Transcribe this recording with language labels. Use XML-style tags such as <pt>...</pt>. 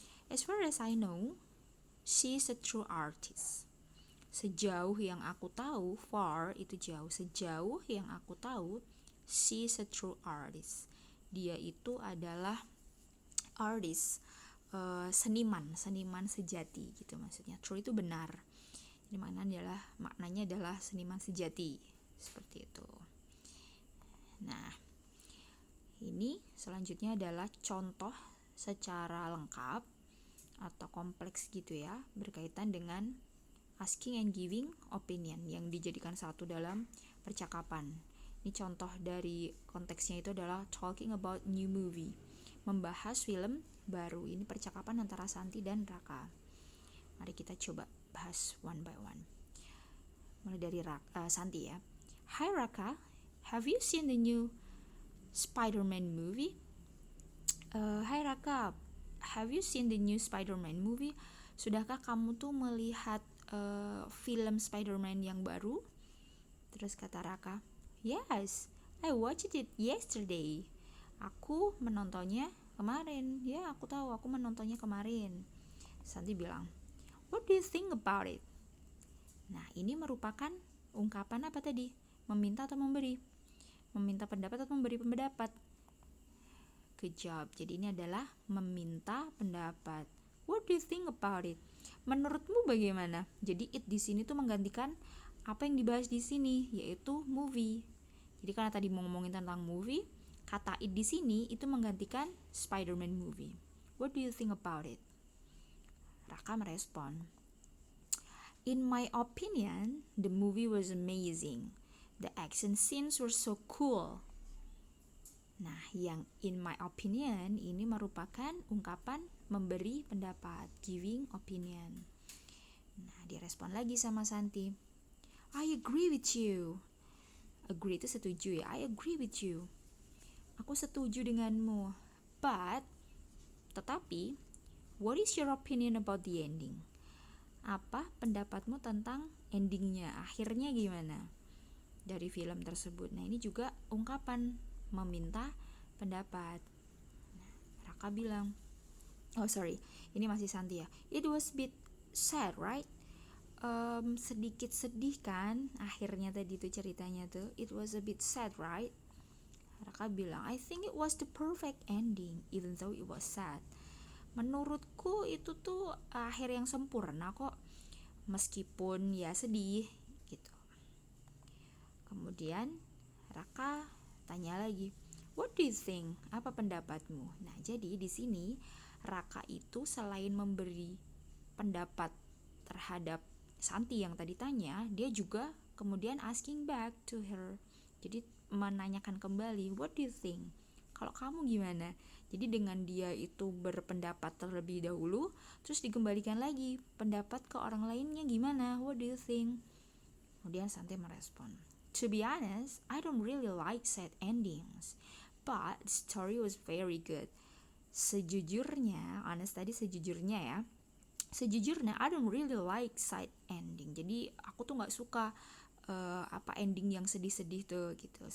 <en>As far as I know, she's a true artist.</en> <id>Sejauh yang aku tahu, far itu jauh. Sejauh yang aku tahu,</id> <en>she's a true artist.</en> <id>Dia itu adalah artist, seniman sejati gitu maksudnya. True itu benar. Jadi maknanya adalah seniman sejati. Seperti itu. Nah, ini selanjutnya adalah contoh secara lengkap atau kompleks gitu ya, berkaitan dengan</id> <en>asking and giving opinion</en> <id>yang dijadikan satu dalam percakapan. Ini contoh dari konteksnya itu adalah</id> <en>talking about new movie,</en> <id>membahas film baru. Ini percakapan antara Santi dan Raka. Mari kita coba bahas</id> <en>one by one.</en> <id>Mulai dari Santi ya.</id> <en>Hi Raka, have you seen the new Spider-Man movie? Hi Raka, have you seen the new Spider-Man movie?</en> <id>Sudahkah kamu tuh melihat film Spider-Man yang baru? Terus kata</id> <en>Raka, yes, I watched it yesterday.</en> <id>Aku menontonnya kemarin. Ya, aku tahu, aku menontonnya kemarin. Santi bilang,</id> <en>what do you think about it?</en> <id>Nah, ini merupakan ungkapan apa tadi? Meminta atau memberi? Meminta pendapat atau memberi pendapat? Good job. Jadi ini adalah meminta pendapat.</id> <en>What do you think about it?</en> <id>Menurutmu bagaimana? Jadi it di sini tuh menggantikan apa yang dibahas di sini, yaitu movie. Jadi karena tadi mau ngomongin tentang movie, kata it di sini itu menggantikan Spider-Man movie.</id> <en>What do you think about it?</en> <id>Raka merespon,</id> <en>in my opinion, the movie was amazing. The action scenes were so cool.</en> <id>Nah, yang</id> <en>in my opinion</en> <id>ini merupakan ungkapan memberi pendapat,</id> <en>giving opinion.</en> <id>Nah, direspon lagi sama Santi,</id> <en>I agree with you.</en> <id>Agree itu setuju ya,</id> <en>I agree with you.</en> <id>Aku setuju denganmu.</id> <en>But,</en> <id>tetapi,</id> <en>what is your opinion about the ending?</en> <id>Apa pendapatmu tentang endingnya, akhirnya gimana dari film tersebut? Nah, ini juga ungkapan meminta pendapat. Nah, Raka bilang, ini masih Santi ya.</id> <en>It was a bit sad, right?</en> <id>Sedikit sedih kan akhirnya tadi tuh ceritanya tuh.</id> <en>It was a bit sad, right? Raka bilang, I think it was the perfect ending, even though it was sad.</en> <id>Menurutku itu tuh akhir yang sempurna kok, meskipun ya sedih gitu. Kemudian Raka tanya lagi,</id> <en>what do you think?</en> <id>Apa pendapatmu? Nah, jadi di sini Raka itu selain memberi pendapat terhadap Santi yang tadi tanya, dia juga kemudian</id> <en>asking back to her.</en> <id>Jadi menanyakan kembali,</id> <en>what do you think?</en> <id>Kalau kamu gimana? Jadi dengan dia itu berpendapat terlebih dahulu, terus dikembalikan lagi pendapat ke orang lainnya gimana?</id> <en>What do you think?</en> <id>Kemudian Santi merespon,</id> <en>to be honest, I don't really like sad endings, but the story was very good.</en> <id>Sejujurnya, honest tadi sejujurnya ya. Sejujurnya,</id> <en>I don't really like sad ending.</en> <id>Jadi aku tuh nggak suka ending yang sedih-sedih tuh gitu.</id>